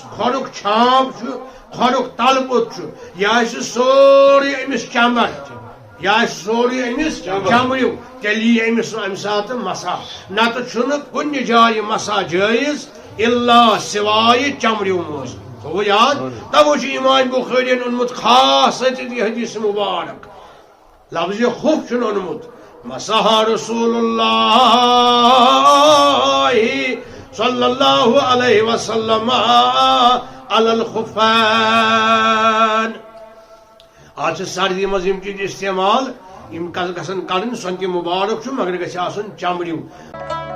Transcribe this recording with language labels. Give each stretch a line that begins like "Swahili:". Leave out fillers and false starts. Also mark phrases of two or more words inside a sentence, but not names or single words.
Kashmiri: کھۄرُک چھانپ چھُ کھۄرُک تلہٕ پوٚت چھُ یہِ آسہِ سورُے أمِس چمر یہِ آسہِ سورُے أمِس چمرِو تیٚلہِ یی أمِس امہِ ساتہٕ مسا نتہٕ چھُنہٕ کُنہِ جایہِ مسا جٲیز الا سوایہِ چمرِو موزٕ تھوٚوُ یاد توے چھُ امام بخٲرین اوٚنمُت خاص یہِ حدیث مبارک لفظ خف چھُنہٕ اوٚنمُت
Arabic: مسح رسول اللہ صلی اللہ علیہ وسلم علی الخفین
Kashmiri: آج چھِ سردی منٛز یِم چیٖز استعمال یِم گژھن کڑٕنۍ سۄنتہِ مُبارک چھُ مگر گژھِ آسُن چمرِو